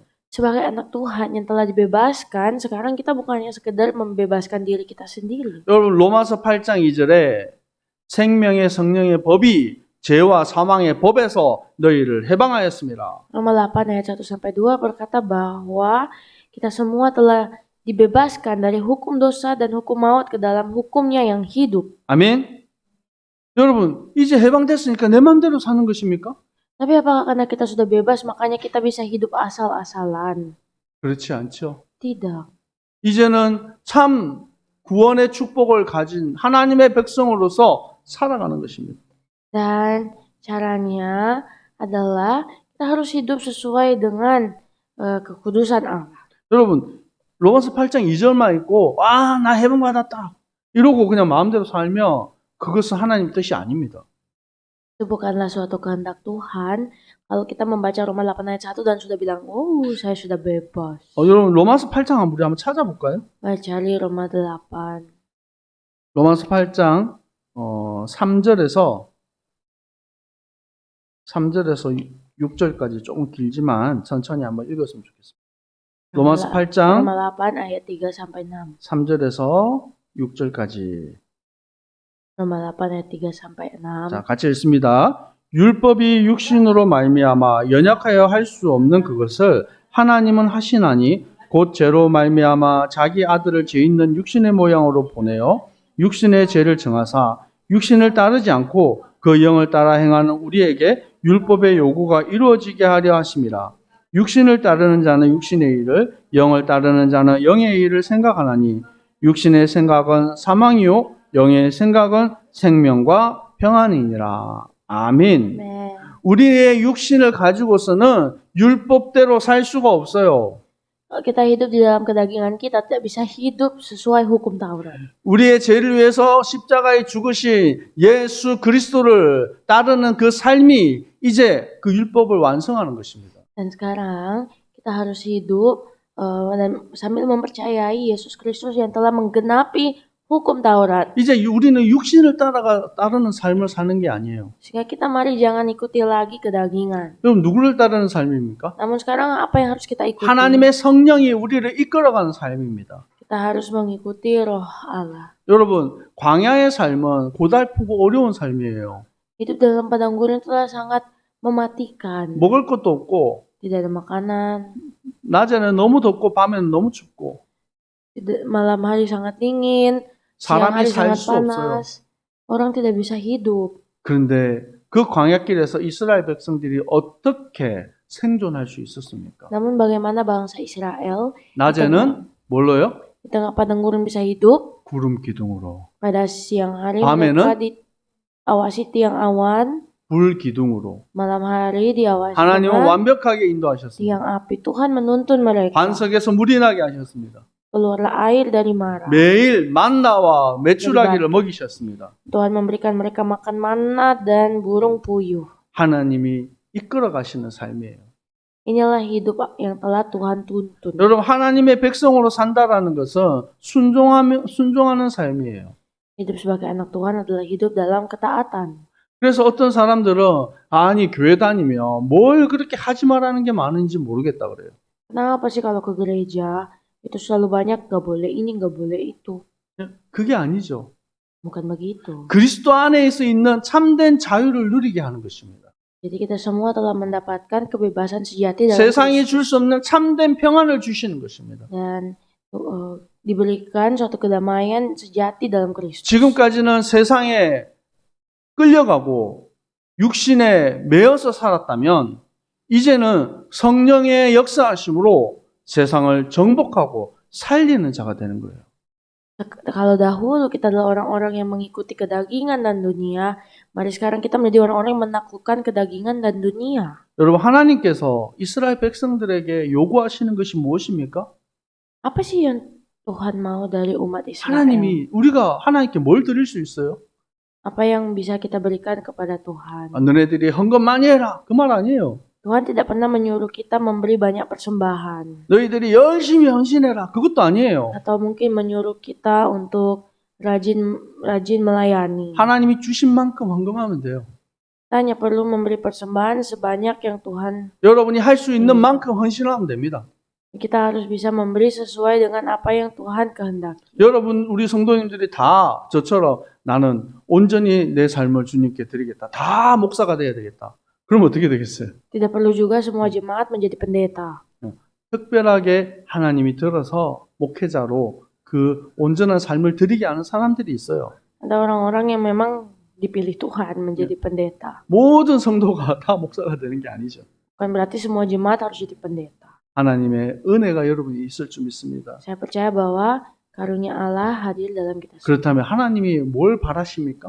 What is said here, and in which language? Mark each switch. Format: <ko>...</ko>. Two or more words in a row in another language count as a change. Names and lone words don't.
<id>Sebagai anak Tuhan yang telah dibebaskan, sekarang kita bukannya sekedar membebaskan diri kita sendiri.</id> <ko>여러분, 로마서 8장 2절에 생명의 성령의 법이 죄와 사망의 법에서 너희를 해방하였습니다.</ko> <id>Roma 8 ayat 1 sampai 2 berkata bahwa kita semua telah dibebaskan dari hukum dosa dan hukum maut ke dalam hukumnya yang hidup.</id> <ko>아멘. 여러분, 이제 해방됐으니까 내 맘대로 사는 것입니까?</ko> <id>Tapi apakah karena kita sudah bebas makanya kita bisa hidup asal-asalan?</id> <ko>그렇지 않죠.</ko> <id>Tidak.</id> <ko>이제는 참 구원의 축복을 가진 하나님의 백성으로서 살아가는 것입니다.</ko> <id>Dan caranya adalah kita harus hidup sesuai dengan kekudusan Allah.</id> <ko>여러분, 로마서 8장 2절만 읽고 나 해방받았다 이러고 그냥 마음대로 살면 그것은 하나님 뜻이 아닙니다.</ko> <id>Itu bukanlah suatu kehendak Tuhan. Kalau kita membaca Roma 8 ayat 1 dan sudah bilang, saya sudah bebas.</id> <ko>여러분, 로마서 8장 우리 한번 찾아볼까요?</ko> <id>Mari cari Roma 8.</id> <ko>로마서 8장 3절에서 6절까지 조금 길지만 천천히 한번 읽었으면 좋겠습니다. 로마서 8장</ko> <id>Roma 8 ayat 3 sampai 6.</id> <ko>3절에서 6절까지.</ko> <id>Roma 8 ayat 3 sampai 6.</id> <ko>자, 같이 읽습니다. 율법이 육신으로 말미암아 연약하여 할 수 없는 그것을 하나님은 하시나니 곧 죄로 말미암아 자기 아들을 죄 있는 육신의 모양으로 보내어 육신의 죄를 정하사 육신을 따르지 않고 그 영을 따라 행하는 우리에게 율법의 요구가 이루어지게 하려 하심이라. 육신을 따르는 자는 육신의 일을, 영을 따르는 자는 영의 일을 생각하나니 육신의 생각은 사망이요 영의 생각은 생명과 평안이니라. 아멘. 네. 우리의 육신을 가지고서는 율법대로 살 수가 없어요.</ko> <id>Kalau kita hidup di dalam kedagingan kita tidak bisa hidup sesuai hukum Taurat.</id> <ko>우리의 죄를 위해서 십자가에 죽으신 예수 그리스도를 따르는 그 삶이 이제 그 율법을 완성하는 것입니다.</ko> <id>Dan sekarang kita harus hidup dan sambil mempercayai Yesus Kristus yang telah menggenapi hukum Taurat.</id> <ko>이제 우리는 육신을 따르는 삶을 사는 게 아니에요.</ko> <id>Sehingga kita mari jangan ikuti lagi kedagingan.</id> <ko>그럼 누구를 따르는 삶입니까?</ko> <id>Namun sekarang apa yang harus kita ikuti?</id> <ko>하나님의 성령이 우리를 이끌어가는 삶입니다.</ko> <id>Kita harus mengikuti Roh Allah.</id> <ko>여러분, 광야의 삶은 고달프고 어려운 삶이에요.</ko> <id>Hidup dalam padang gurun itulah sangat mematikan.</id> <ko>먹을 것도 없고,</ko> <id>Tidak ada makanan.</id> <ko>낮에는 너무 덥고 밤에는 너무 춥고,</ko> <id>Malam hari sangat dingin. Siang</id> <ko>사람이</ko> <id>hari</id> <ko>살</ko> <id>sangat</id> <ko>수 없어요.</ko> <id>panas. Orang tidak bisa hidup.</id> <ko>그런데 그 광야길에서 이스라엘 백성들이 어떻게 생존할 수 있었습니까?</ko> <id>Namun bagaimana bangsa Israel</id> <ko>낮에는 뭘로요?</ko> <id>di tengah padang gurun bisa hidup?</id> <ko>구름 기둥으로,</ko> <id>Pada siang hari</id> <ko>밤에는?</ko> <id>mereka diawasi tiang awan,</id> <ko>불 기둥으로.</ko> <id>malam hari diawasi</id> <ko>하나님은</ko> <id>dengan</id> <ko>완벽하게</ko> <id>tiang</id> <ko>인도하셨습니다.</ko> <id>api. Tuhan menuntun mereka.</id> <ko>반석에서 물이 나게 하셨습니다.</ko> <id>Keluarlah air dari Mara.</id> <ko>매일 만나와 메추라기를 먹이셨습니다.</ko> <id>Tuhan memberikan mereka makan manna dan burung puyuh.</id> <ko>하나님이 이끌어 가시는 삶이에요.</ko> <id>Inilah hidup yang telah Tuhan tuntun.</id> <ko>여러분, 하나님의 백성으로 산다라는 것은 순종하는 삶이에요.</ko> <id>Hidup sebagai anak Tuhan adalah hidup dalam ketaatan.</id> <ko>그래서 어떤 사람들은 아니 교회 다니면 뭘 그렇게 하지 말라는 게 많은지 모르겠다 그래요.</ko> <id>Kenapa sih kalau ke gereja itu selalu banyak gak boleh ini gak boleh itu?</id> <ko>그게 아니죠.</ko> <id>Bukan begitu.</id> <ko>그리스도 안에서 있는 참된 자유를 누리게 하는 것입니다.</ko> <id>Jadi kita semua telah mendapatkan kebebasan sejati dalam</id> <ko>세상이</ko> <id>Kristus</id> <ko>줄 수 없는 참된 평안을 주시는 것입니다.</ko> <id>dan diberikan suatu kedamaian sejati dalam Kristus.</id> <ko>지금까지는 세상에 끌려가고 육신에 매여서 살았다면 이제는 성령의 역사하심으로 세상을 정복하고 살리는 자가 되는 거예요.</ko> <id>Kalau dahulu kita adalah orang-orang yang mengikuti kedagingan dan dunia, mari sekarang kita menjadi orang-orang yang menaklukkan kedagingan dan dunia.</id> <ko>여러분, 하나님께서 이스라엘 백성들에게 요구하시는 것이 무엇입니까?</ko> <id>Apa sih yang Tuhan mau dari umat Israel?</id> <ko>하나님이 우리가 하나님께 뭘 드릴 수 있어요?</ko> <id>Apa yang bisa kita berikan kepada Tuhan?</id> <ko>너네들이 헌금 많이 해라. 그 말 아니에요.</ko> <id>Tuhan tidak pernah menyuruh kita memberi banyak persembahan.</id> <ko>너희들이 열심히 헌신해라. 그것도 아니에요.</ko> <id>Atau mungkin menyuruh kita untuk rajin melayani.</id> <ko>하나님이 주신 만큼 헌금하면 돼요.</ko> <id>Kita hanya perlu memberi persembahan sebanyak yang Tuhan.</id> <ko>여러분이 할 수 있는 만큼 헌신하면 됩니다.</ko> <id>Kita harus bisa memberi sesuai dengan apa yang Tuhan kehendaki.</id> <ko>여러분, 우리 성도님들이 다 저처럼 나는 온전히 내 삶을 주님께 드리겠다. 다 목사가 돼야 되겠다. 그럼 어떻게 되겠어요?</ko> <id>Tidak perlu juga semua jemaat menjadi pendeta.</id> <ko>특별하게 하나님이 들어서 목회자로 그 온전한 삶을 드리게 하는 사람들이 있어요.</ko> <id>Ada orang-orang yang memang dipilih Tuhan menjadi pendeta.</id> <ko>모든 성도가 다 목사가 되는 게 아니죠.</ko> <id>Bukan berarti semua jemaat harus jadi pendeta.</id> <ko>하나님의 은혜가 여러분이 있을 줄 믿습니다.</ko> <id>Saya percaya bahwa karunia Allah hadir dalam kita semua.</id> <ko>그렇다면 하나님이 뭘 바라십니까?</ko>